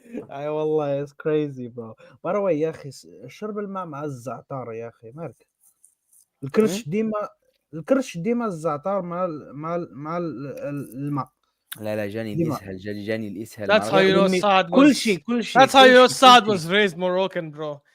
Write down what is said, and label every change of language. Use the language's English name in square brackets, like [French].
[Arabic] اي والله [English] it's crazy bro. By the way [Arabic] يا اخي شرب الماء مع الزعتر يا اخي مالك الكرش ديما الزعتر مع الماء. لا جاني الاسهال جاني الاسهال. [English] That's how you know Saad was. [Arabic] كل شيء [English] That's how you know Saad was raised Moroccan, bro.